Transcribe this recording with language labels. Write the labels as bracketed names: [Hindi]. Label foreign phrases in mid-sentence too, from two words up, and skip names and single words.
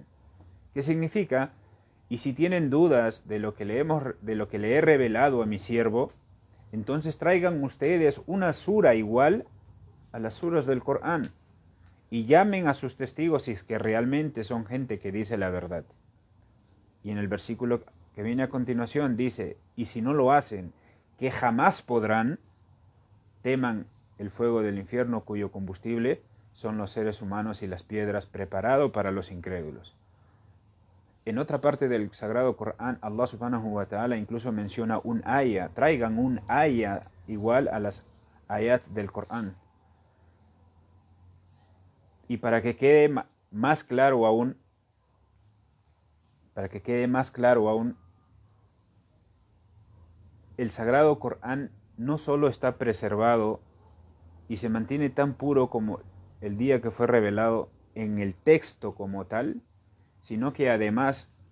[Spanish] ¿Qué significa? Y si tienen dudas de lo que le he revelado a mi siervo, entonces traigan ustedes una sura igual a las suras del Corán y llamen a sus testigos si es que realmente son gente que dice la verdad. Y en el versículo que viene a continuación dice: y si no lo hacen, que jamás podrán, teman el fuego del infierno cuyo combustible son los seres humanos y las piedras, preparado para los incrédulos. En otra parte del Sagrado Corán, [Arabic] الله سبحانه وتعالى [Spanish] incluso menciona un ayah: traigan un ayah igual a las ayats del Corán. Y para que quede más claro aún, el Sagrado Corán no solo está preservado y se mantiene tan puro como el día que fue revelado en el texto como tal, sino que además